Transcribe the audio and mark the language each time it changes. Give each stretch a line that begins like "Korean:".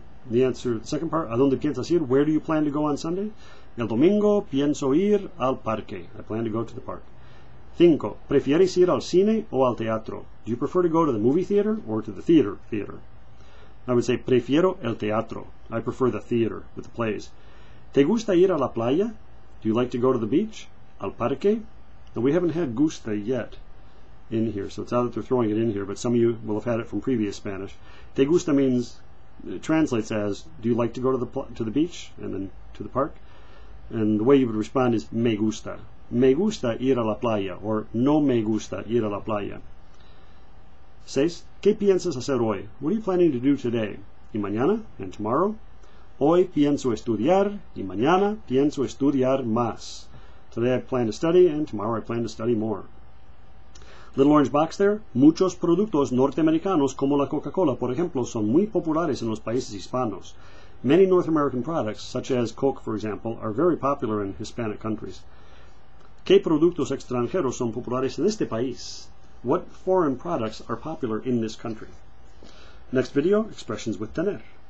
English: The answer, the second part,
Spanish: ¿a dónde piensas ir?
English: Where do you plan to go on Sunday?
Spanish: El domingo pienso ir al parque.
English: I plan to go to the park. 5.
Spanish: ¿Prefieres ir al cine o al teatro?
English: Do you prefer to go to the movie theater or to the theater? I would say,
Spanish: prefiero el teatro.
English: I prefer the theater with the plays.
Spanish: ¿Te gusta ir a la playa?
English: Do you like to go to the beach?
Spanish: Al parque?
English: Now, we haven't had gusta yet in here, so it's odd that they're throwing it in here, but some of you will have had it from previous Spanish. Te gusta means, it translates as, do you like to go to the beach and then to the park? And the way you would respond is, me gusta.
Spanish: Me gusta ir a la playa, or no me gusta ir a la playa. 6. ¿Qué piensas hacer hoy?
English: What are you planning to do today?
Spanish: ¿Y mañana?
English: And tomorrow?
Spanish: Hoy pienso estudiar, y mañana pienso estudiar más.
English: Today I plan to study, and tomorrow I plan to study more. Little orange box there.
Spanish: Muchos productos norteamericanos como la Coca-Cola, por ejemplo, son muy populares en los países hispanos.
English: Many North American products, such as Coke, for example, are very popular in Hispanic countries.
Spanish: ¿Qué productos extranjeros son populares en este país?
English: What foreign products are popular in this country? Next video, expressions with tener.